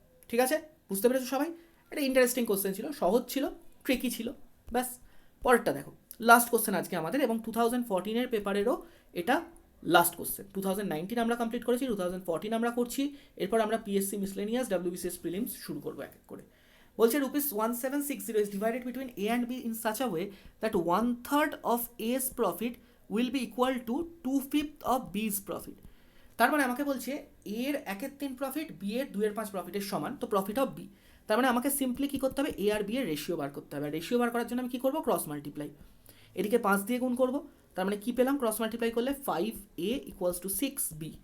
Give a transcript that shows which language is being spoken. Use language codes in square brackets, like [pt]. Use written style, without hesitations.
[bn] ঠিক আছে, বুঝতে পেরেছো সবাই? এটা ইন্টারেস্টিং কোশ্চেন ছিল, সহজ ছিল, ট্রিকি ছিল। ব্যাস, পরেরটা দেখো, লাস্ট কোশ্চেন আজকে আমাদের, এবং 2014-এর পেপারেরও এটা লাস্ট কোশ্চেন। 2019 আমরা কমপ্লিট করেছি, 2014 আমরা করছি, এরপর আমরা পিএসসি মিসলেনিয়াস, ডাব্লিউবিসিএস প্রিলিমস শুরু করবো এক এক করে। বলছে [en] ₹1760 is divided between A and B in such a way that 1/3 of A's profit will be equal to 2/5 of B's profit. [bn] তার মানে আমাকে বলছে এর 1/3 প্রফিট, বি এর 2/5 প্রফিটের সমান, তো প্রফিট অফ বি। তার মানে আমাকে সিম্পলি কী করতে হবে, এ আর বি এর রেশিও বার করতে হবে। আর রেশিও বার করার জন্য আমি কী করবো, ক্রস মাল্টিপ্লাই। এদিকে 5 দিয়ে গুণ করবো, তার মানে কী পেলাম, ক্রস মাল্টিপ্লাই করলে 5A = 6B।